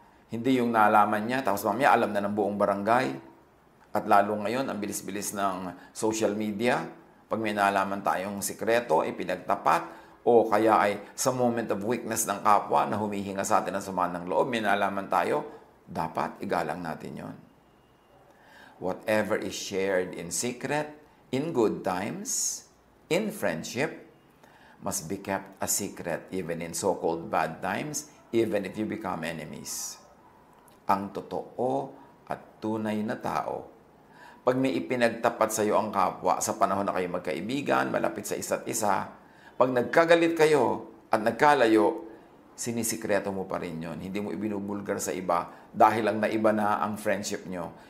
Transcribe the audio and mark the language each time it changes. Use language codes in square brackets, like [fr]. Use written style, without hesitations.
[tl] Hindi yung nalaman niya, tapos mamaya alam na ng buong barangay. At lalo ngayon, ang bilis-bilis ng social media. Pag may nalaman tayong sikreto, ipinagtapat, o kaya ay sa [en] moment of weakness [tl] ng kapwa na humihinga sa atin ang sama ng loob, may nalaman tayo, dapat igalang natin yon. [en] Whatever is shared in secret, in good times, in friendship, must be kept a secret even in so-called bad times, even if you become enemies. [tl] Ang totoo at tunay na tao, pag may ipinagtapat sa iyo ang kapwa sa panahon na kayo magkaibigan, malapit sa isa't isa, pag nagkagalit kayo at nagkalayo, sinisikreto mo pa rin yon. Hindi mo ibinubulgar sa iba dahil lang naiba na ang friendship nyo.